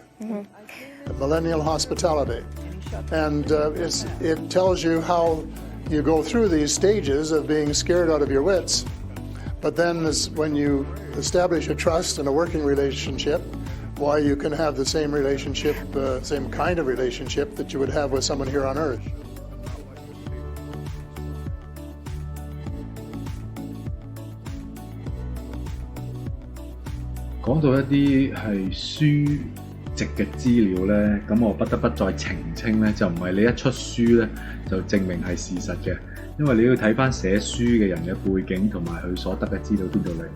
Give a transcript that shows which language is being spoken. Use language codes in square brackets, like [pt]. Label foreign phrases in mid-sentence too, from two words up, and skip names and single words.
[en] Millennial Hospitality. And it tells you how you go through these stages of being scared out of your wits. But then when you establish a trust and a working relationship, why you can have the same relationship, same kind of relationship that you would have with someone here on Earth. [yue] 講到一啲係書籍嘅資料呢，咁我不得不再澄清呢，就唔係你一出書呢，就證明係事實嘅，因為你要睇返寫書嘅人嘅背景同埋佢所得嘅資料邊度嚟。